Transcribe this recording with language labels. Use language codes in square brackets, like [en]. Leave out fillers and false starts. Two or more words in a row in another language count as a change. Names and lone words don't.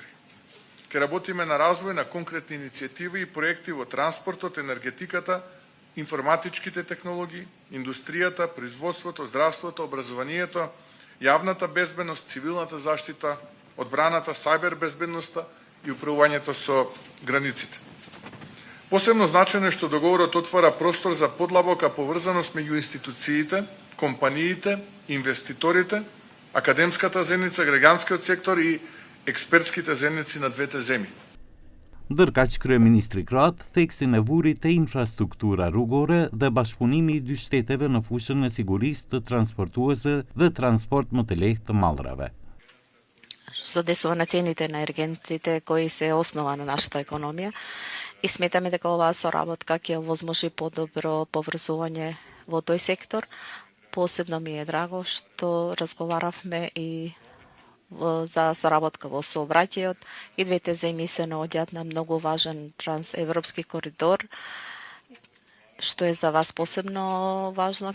[mk] Ке работиме на развој на конкретни иницијативи и проекти во транспортот, енергетиката, информатичките технологии, индустријата, производството, здравството, образованието, јавната безбедност, цивилната заштита, одбраната, сајбер безбедноста и управувањето со границите. Посебно значено е што договорот отвара простор за подлабока поврзаност меѓу институциите, компаниите, инвеститорите, академската заедница, граѓанскиот сектор и експертските заедници на двете земји. [sq] Ndërkaq kryeministri kroat theksin e vuri te infrastruktura rrugore dhe bashkëpunimi i dy shteteve në fushën e sigurisë të transportuesve dhe transport më të lehtë të mallrave. [mk] Задесува на цените на енергентите кои се основа на нашата економија и сметаме дека оваа соработка ќе овозможи подобро поврзување во тој сектор. Посебно ми е драго што разговаравме и за соработка во сообраќајот и двете земји се наоѓаат на многу важен трансевропски коридор, што е за вас посебно важно.